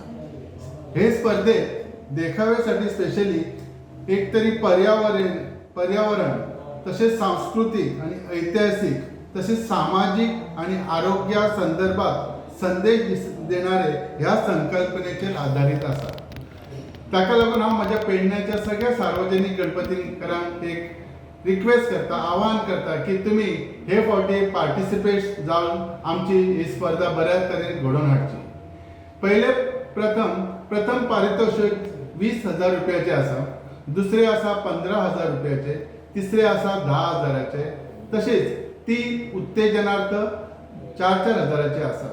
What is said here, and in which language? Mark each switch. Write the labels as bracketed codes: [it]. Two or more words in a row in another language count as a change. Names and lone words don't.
[kok] हे स्पर्धेत देखाव्यासाठी स्पेशली एक तरी पर्यावरण तसेच सांस्कृतिक आणि ऐतिहासिक तसेच सामाजिक आणि आरोग्या संदर्भात संदेश देणारे ह्या संकल्पनेचेर आधारित असा. ताका लागून हांव म्हज्या पेडण्याच्या सगळ्या सार्वजनिक गणपतींकरांक एक रिक्वेस्ट करता, आवाहन करता की तुमी हे फावटी पार्टिसिपेट जावन आमची ही स्पर्धा बऱ्या तरेन घडोवन हाडची. पहिले प्रथम पारितोषिक 20,000 रुपयाचे आसा, दुसरे आसा 15,000 रुपयाचे, तिसरे आसा 10,000चे, तसेच 3 उत्तेजनार्थ 4-4 हजाराचे आसा.